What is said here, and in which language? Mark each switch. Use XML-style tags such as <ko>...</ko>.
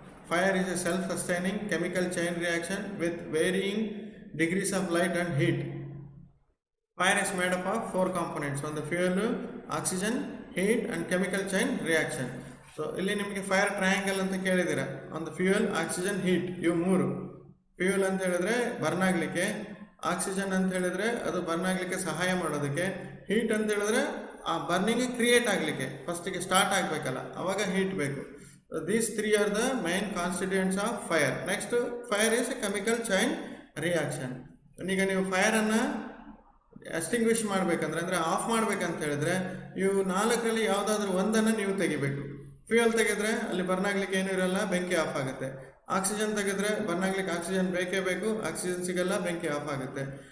<en>Fire is a self-sustaining chemical chain reaction with varying degrees of light and heat. Fire is made up of 4 components: on the fuel, oxygen, heat and chemical chain reaction.</en> <kn>So ಇಲ್ಲಿ ನಿಮಗೆ fire triangle ಅಂತ ಕೇಳಿದ್ದೀರಾ. On the fuel, oxygen, heat, ಇವು 3. Fuel ಅಂತ ಹೇಳಿದ್ರೆ burn ಆಗಲಿಕ್ಕೆ, oxygen ಅಂತ ಹೇಳಿದ್ರೆ ಅದು ಬರ್ನ್ ಆಗಲಿಕ್ಕೆ ಸಹಾಯ ಮಾಡೋದಕ್ಕೆ, ಹೀಟ್ ಅಂತ ಹೇಳಿದ್ರೆ ಆ ಬರ್ನಿಂಗ್ ಕ್ರಿಯೇಟ್ ಆಗಲಿಕ್ಕೆ ಫಸ್ಟಿಗೆ ಸ್ಟಾರ್ಟ್ ಆಗಬೇಕಲ್ಲ ಅವಾಗ ಹೀಟ್ ಬೇಕು.</kn> <en>These three are the main constituents of fire. Next, fire is a chemical chain reaction.</en> <kn>ಈಗ ನೀವು ಫೈರನ್ನು ಎಸ್ಟಿಂಗ್ವಿಷ್ ಮಾಡಬೇಕಂದ್ರೆ ಅಂದರೆ ಆಫ್ ಮಾಡಬೇಕಂತ ಹೇಳಿದ್ರೆ ಇವು ನಾಲ್ಕರಲ್ಲಿ ಯಾವುದಾದ್ರೂ ಒಂದನ್ನು ನೀವು ತೆಗಿಬೇಕು. ಫ್ಯೂಯಲ್ ತೆಗೆದ್ರೆ ಅಲ್ಲಿ ಬರ್ನ್ ಆಗ್ಲಿಕ್ಕೆ ಏನೂ ಇರಲ್ಲ, ಬೆಂಕಿ ಆಫ್ ಆಗುತ್ತೆ. ಆಕ್ಸಿಜನ್ ತೆಗೆದ್ರೆ ಬರ್ನ್ ಆಗ್ಲಿಕ್ಕೆ ಆಕ್ಸಿಜನ್ ಬೇಕೇ ಬೇಕು, ಆಕ್ಸಿಜನ್ ಸಿಗಲ್ಲ, ಬೆಂಕಿ ಆಫ್ ಆಗುತ್ತೆ.</kn>